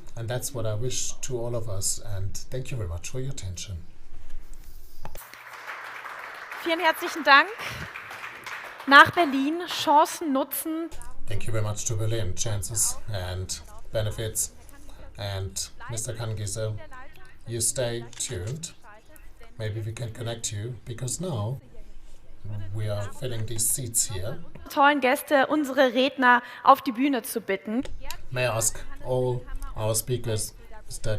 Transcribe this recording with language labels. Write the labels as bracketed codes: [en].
[en] And that's what I wish to all of us, and thank you very much for your attention. [de] Vielen herzlichen Dank. Nach Berlin, Chancen nutzen. [en] Thank you very much to Berlin, chances and benefits. And Mr. Kangise, you stay tuned. Maybe we can connect you, because now we are filling these seats here. [de] Tollen Gäste, unsere Redner auf die Bühne zu bitten. [en] May I ask all our speakers, Mr.